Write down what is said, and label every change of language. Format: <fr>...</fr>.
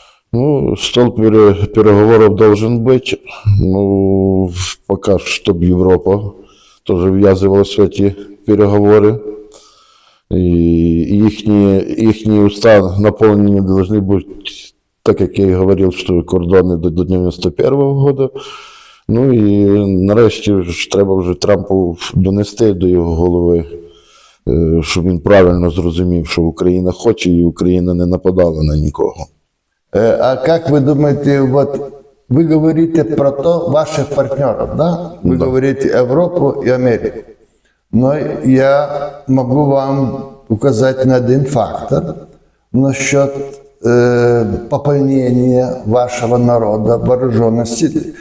<ru>Ну, стол переговоров должен быть. Ну, пока чтобы Европа тоже ввязывалась в эти переговоры. И их уста наполнены должны быть, так как я и говорил, что кордоны до 91-го года.</ru> <uk>Ну і нарешті ж треба вже Трампу донести до його голови, щоб він правильно зрозумів, що Україна хоче, і Україна не нападала на нікого.</uk> <ru>А как вы думаете, вот вы говорите про то ваших партнеров, да? Вы говорите Европу и Америку. Но я могу вам указать на один фактор насчет пополнения вашего народа вооруженных сил.</ru>